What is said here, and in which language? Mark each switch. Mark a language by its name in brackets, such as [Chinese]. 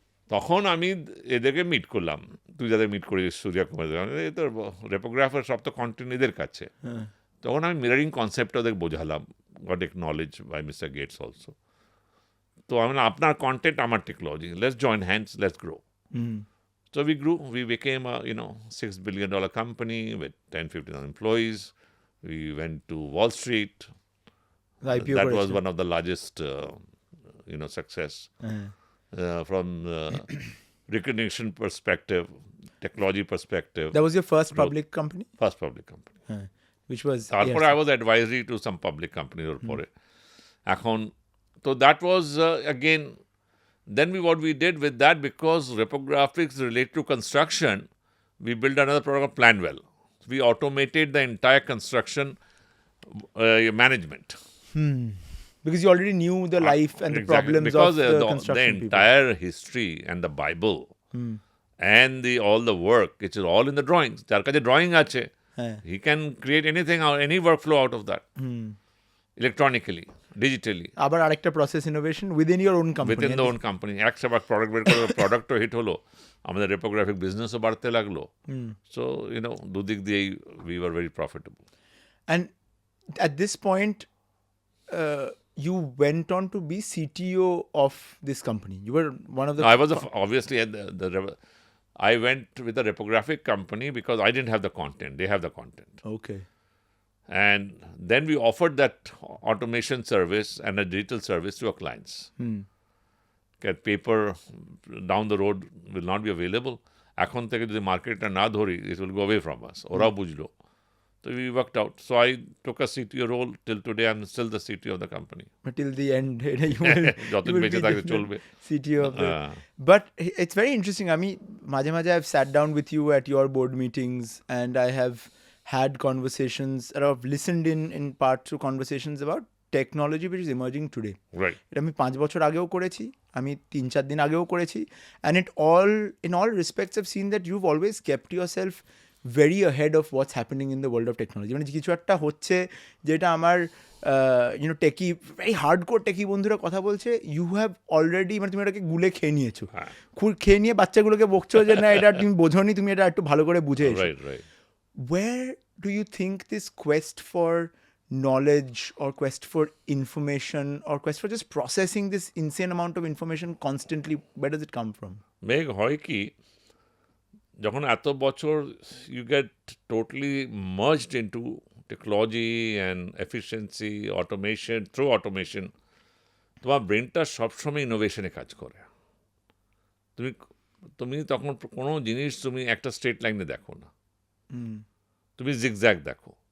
[Bangla] তখন আমি এদেরকে মিট করলাম, তুই যাদের মিট করিস সূর্যা কুমার, এই তো রেপোগ্রাফার সব তো কন্টেন্ট এদের কাছে। তখন আমি মিররিং কনসেপ্টটা ওদের বোঝালাম, [English] Got acknowledge by mister Gates also. [Bangla] তো আমি আপনার কন্টেন্ট আমার technology, [English] Let's join hands, let's grow. So we grew, we became a $6 billion company with 10-15 employees. We went to Wall Street. That was one of the largest success from recognition perspective, technology perspective. That was your first public company? First public company. Which was? [Bangla] তারপরে [English] I was advisory to some public companies [Bangla] ওর পরে। এখন তো [English] that was again. Then what we did with that, because reprographics relate to construction, we built another product called Planwell. We automated the entire construction management. Because you already knew the life and the problems because of the construction the entire history and the Bible and all the work, which is all in the drawings. [Bangla] যার কাছে [English] drawing [Bangla] আছে, [English] he can create anything out, any workflow out of that. Electronically, digitally. [Bangla] আবার আরেকটা [English] Process innovation within your own company, within the own company. [Bangla] একসাথে product বের করে প্রোডাক্টও hit হলো, আমাদের রেপোগ্রাফিক বিজনেসও বাড়তে লাগলো। [English] so [Bangla] দুদিক দিয়েই [English] We were very profitable. And at this point you went on to be CTO of this company. You were one of the... I was obviously at I went with a reprographic company because I didn't have the content. They have the content. Okay. And then we offered that automation service and a digital service to our clients. Get paper down the road will not be available. [Bangla] এখন থেকে যদি মার্কেটটা না ধরি, [English] it will go away from us. [Bangla] ওরাও বুঝলো। [English] So we worked out. So I took a CTO role till today. I'm still the CTO of the company. But till the end, you will be the CTO of the... But it's very interesting. I mean, [Bangla] maje maje [English] I've sat down with you at your board meetings and I have had conversations, or I've listened in part to conversations about technology which is emerging today. Right. [Bangla] এটা আমি 5 বছর আগেও করেছি, [English] আমি 3-4 দিন আগেও করেছি, and in all respects I've seen that you've always kept yourself very ahead of what's happening in the world of technology. [Bangla] মানে কিছু একটা হচ্ছে যেটা আমার টেকি, ভেরি হার্ডকোর টেকি বন্ধুরা কথা বলছে, [English] you have already, [Bangla] মানে তুমি এটাকে গুলে খেয়ে নিয়েছো, খেয়ে নিয়ে বাচ্চাগুলোকে বকছো যে না এটা তুমি বোঝোনি, তুমি এটা একটু ভালো করে বুঝে এসো। [English] Right. Where do you think this quest for knowledge or quest for information or quest for just processing this insane amount of information constantly, where does it come from? [Bangla] মেঘ হয় কি, যখন এত বছর [English] you get totally merged into technology and efficiency automation, through automation [Bangla] তোমার ব্রেনটা সবসময় ইনোভেশনে কাজ করে। তুমি তুমি তখন কোনো জিনিস তুমি একটা স্ট্রেট লাইনে দেখো না, তুমি জিগজ্যাগ দেখো।